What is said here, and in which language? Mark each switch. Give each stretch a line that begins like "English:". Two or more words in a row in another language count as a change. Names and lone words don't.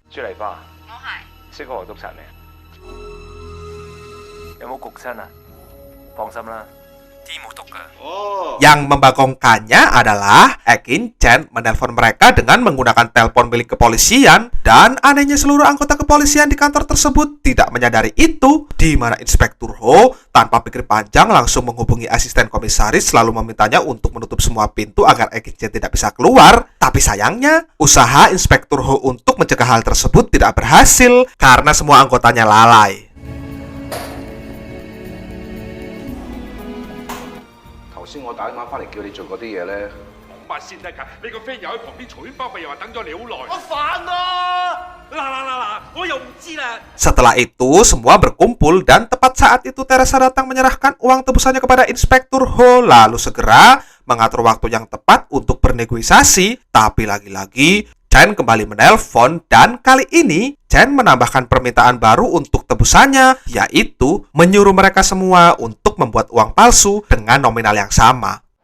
Indonesian: Yang membagongkannya adalah Ekin Chen menelpon mereka dengan menggunakan telepon milik kepolisian, dan anehnya seluruh anggota kepolisian di kantor tersebut tidak menyadari itu, di mana Inspektur Ho tanpa pikir panjang langsung menghubungi asisten komisaris lalu memintanya untuk menutup semua pintu agar Ekin Chen tidak bisa keluar. Tapi sayangnya, usaha Inspektur Ho untuk mencegah hal tersebut tidak berhasil karena semua anggotanya lalai.
Cantonese: 先我打電話翻嚟叫你做嗰啲嘢咧，乜先得㗎？你個 friend 又喺旁邊嘈喧巴閉，又話等咗你好耐。我煩啊！嗱，我
Indonesian: Setelah itu, semua berkumpul dan tepat saat itu Teresa datang menyerahkan uang tebusannya kepada Inspektur Ho, lalu segera mengatur waktu yang tepat untuk bernegosiasi. Tapi lagi-lagi, Chen kembali menelpon dan kali ini Chen menambahkan permintaan baru untuk tebusannya, yaitu menyuruh mereka semua untuk membuat uang palsu dengan nominal yang sama.